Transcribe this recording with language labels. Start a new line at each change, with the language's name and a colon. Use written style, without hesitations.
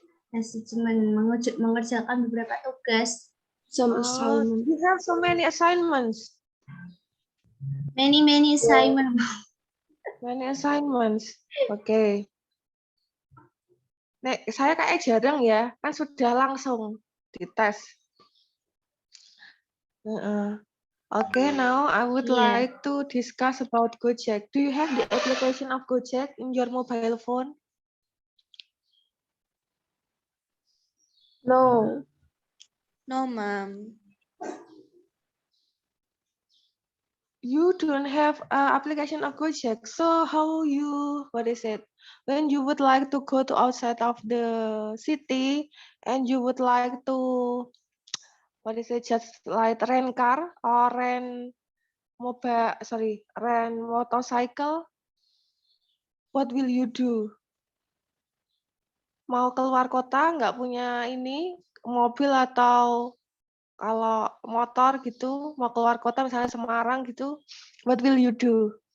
Indonesian: Masih cuman mengerjakan beberapa tugas.
English: Some Oh, assignment. you have so many assignments. Many assignment. Many assignments.
Indonesian: Oke. Nek, saya kayak jarang ya, kan sudah langsung dites.
English: Okay, now I would Yeah. like to discuss about Gojek. Do you have the application of Gojek in your mobile phone? No. No, Mom. You don't have application of Gojek. So how you, what is it? When you would like to go to outside of the city and you would like to, what is it, just like rent car or rent motorcycle, what will you do?
Indonesian: Mau keluar kota nggak punya ini mobil atau kalau motor gitu mau keluar kota misalnya Semarang gitu,
English: what will you do?